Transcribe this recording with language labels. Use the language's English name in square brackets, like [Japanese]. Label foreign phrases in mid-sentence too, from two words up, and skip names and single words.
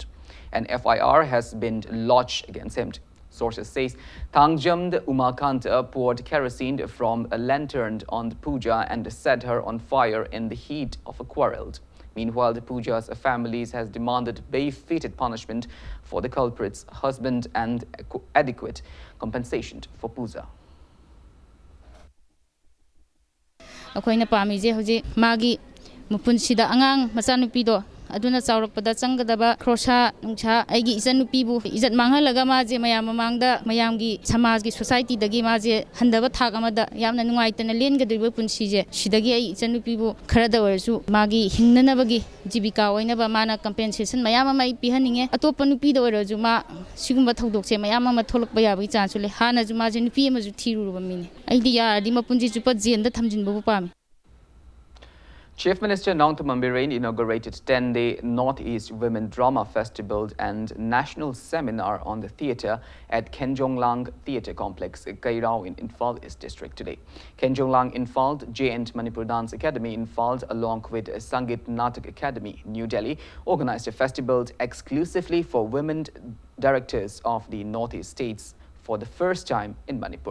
[English] An FIR has been lodged against him. Sources say Thangjum Umakanta poured kerosene from a lantern on the Puja and set her on fire in the heat of a quarrel. Meanwhile, the Puja's families has demanded befitting punishment for the culprit's husband and adequate compensation for Puja. [Manipuri] ꯑꯩꯈꯣꯏꯅ ꯄꯥꯝꯃꯤꯁꯦ ꯍꯧꯖꯤꯛ ꯃꯥꯒꯤ ꯃꯄꯨꯟꯁꯤꯗ ꯑꯉꯥꯡ ꯃꯆꯥꯅꯨꯄꯤꯗꯣ ꯑꯗꯨꯅ ꯆꯥꯎꯔꯛꯄꯗ ꯆꯪꯒꯗꯕ ꯈ꯭ꯔꯣꯁꯥ ꯅꯨꯡꯁꯥ ꯑꯩꯒꯤ ꯏꯆꯟꯅꯨꯄꯤꯕꯨ ꯏꯖꯠ ꯃꯥꯡꯍꯜꯂꯒ ꯃꯥꯁꯦ ꯃꯌꯥꯝ ꯃꯃꯥꯡꯗ ꯃꯌꯥꯝꯒꯤ ꯁꯃꯥꯖꯒꯤ ꯁꯣꯁꯥꯏꯇꯤꯗꯒꯤ ꯃꯥꯁꯦ ꯍꯟꯗꯕ ꯊꯥꯛ ꯑꯃꯗ ꯌꯥꯝꯅ ꯅꯨꯡꯉꯥꯏꯇꯅ ꯂꯦꯟꯒꯗꯧꯔꯤꯕ ꯄꯨꯟꯁꯤꯁꯦ ꯁꯤꯗꯒꯤ ꯑꯩ ꯏꯆꯟꯅꯨꯄꯤꯕꯨ ꯈꯔꯗ ꯑꯣꯏꯔꯁꯨ ꯃꯥꯒꯤ ꯍꯤꯡꯅꯅꯕꯒꯤ ꯖꯤꯕꯤꯀꯥ ꯑꯣꯏꯅꯕ ꯃꯥꯅ ꯀꯝꯄꯦꯟꯁꯦꯁꯟ ꯃꯌꯥꯝ ꯑꯃ ꯑꯩ ꯄꯤꯍꯟꯅꯤꯡꯉꯦ ꯑꯇꯣꯞꯄ ꯅꯨꯄꯤꯗ ꯑꯣꯏꯔꯁꯨ ꯃꯥ ꯁꯤꯒꯨꯝꯕ ꯊꯧꯗꯣꯛꯁꯦ ꯃꯌꯥꯝ ꯑꯃ ꯊꯣꯛꯂꯛꯄ ꯌꯥꯕꯒꯤ ꯆꯥꯟꯁꯁꯨ ꯂꯩ ꯍꯥꯟꯅꯁꯨ ꯃꯥꯁꯦ ꯅꯨꯄꯤ ꯑꯃꯁꯨ ꯊꯤꯔꯨꯔꯕ ꯃꯤꯅꯦ ꯑꯩꯗꯤ ꯌꯥꯔꯗꯤ ꯃꯄꯨꯟꯁꯤ ꯆꯨꯞꯄ ꯖꯦꯜꯗ ꯊꯝꯖꯤꯟꯕꯕꯨ ꯄꯥꯝꯃꯤ. [English] Chief Minister Nongtham Birren inaugurated 10-day Northeast Women Drama Festival and National Seminar on the theatre at Kenjonglang Theatre Complex, Kairao in Imphal East District today. Kenjonglang Imphal, J&T Manipur Dance Academy Imphal, along with Sangit Natak Academy, New Delhi, organized a festival exclusively for women directors of the Northeast states for the first time in Manipur.